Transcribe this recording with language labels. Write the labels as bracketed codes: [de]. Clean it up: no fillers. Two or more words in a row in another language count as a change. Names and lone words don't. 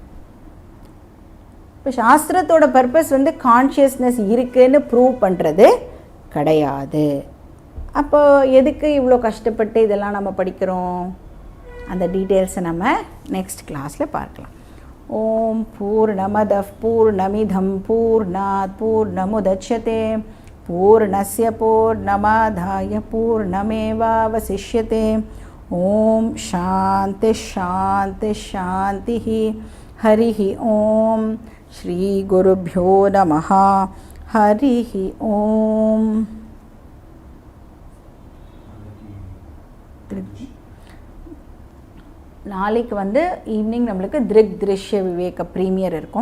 [ta] இப்போ சாஸ்திரத்தோட பர்பஸ் வந்து கான்ஷியஸ்னஸ் இருக்குன்னு ப்ரூவ் பண்ணுறது கிடையாது. அப்போ எதுக்கு இவ்வளோ கஷ்டப்பட்டு இதெல்லாம் நம்ம படிக்கிறோம்? அந்த டீட்டெயில்ஸை நம்ம [en] next class [ta] பார்க்கலாம். [sa] ओम् पूर्णमदः पूर्णमिदं पूर्णात् पूर्णमुदच्यते पूर्णस्य पूर्णमादाय पूर्णमेवावशिष्यते. ओम् शान्ति शान्ति शान्ति. हरिः ओम्। श्री गुरुभ्यो नमः. हरिः ओम्. [ta] நாளைக்கு ஈவினிங் நம்மளுக்கு திருக் திருஷ்ய விவேக ப்ரீமியர் இருக்கும்.